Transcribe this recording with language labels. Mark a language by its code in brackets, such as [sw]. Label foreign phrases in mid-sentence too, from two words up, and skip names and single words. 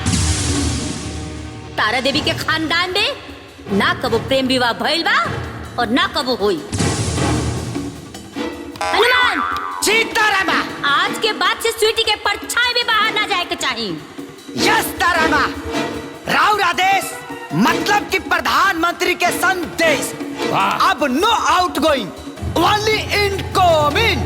[bho] तारा देवी के खानदान में ना कबो प्रेम विवाह भइल बा और ना कबो होई। हनुमान सीतारामा, आज के बाद से स्वीटी के परछाई भी बाहर ना जाए के चाहिए। यस तारामा, राउर आदेश मतलब कि प्रधानमंत्री के संदेश। [en] अब no out going, only incoming.